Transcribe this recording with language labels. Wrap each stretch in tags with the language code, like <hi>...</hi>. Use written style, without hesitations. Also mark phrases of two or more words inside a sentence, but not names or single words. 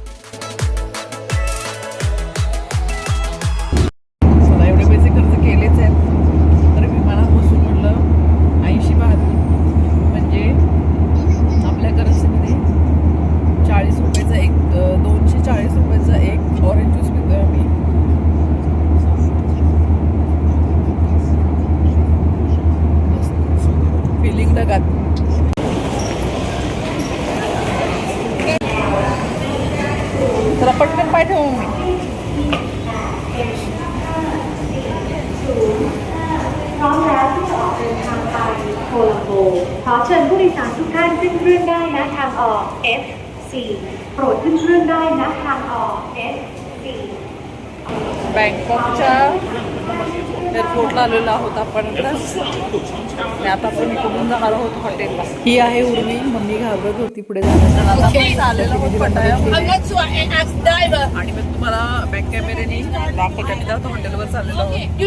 <mr>एवढे पैसे खर्च केलेच आहेत तर विमानात बसून म्हटलं 80-82 म्हणजे आपल्या करन्सीमध्ये 40 रुपयाचा एक 240 रुपयाचा एक</mr> <en>orange juice</en> <mr>पितोय आम्ही. फिलिंग ढगात. जरा पटकन पाय ठेवू मी.</mr> <th>พร้อมแล้วที่จะออกเดินทางไปโคลัมโบขอเชิญผู้โดยสารทุกท่านขึ้นเครื่องได้ณทางออก F4 โปรดขึ้นเครื่องได้ณทางออก F4</th> <mr>बँकॉकच्या एअरपोर्टला आलेलो आहोत आपण आणि आता आपण इकडून जाणार आहोत हॉटेलला. ही आहे उर्मी. मम्मी घाबरत होती पुढे जाण्याचं. आता आपण आलेलो आहोत पटायामध्ये आणि मग तुम्हाला बॅक कॅमेऱ्याने दाखवते जातो हॉटेलवर चाललेलो आहोत.</mr>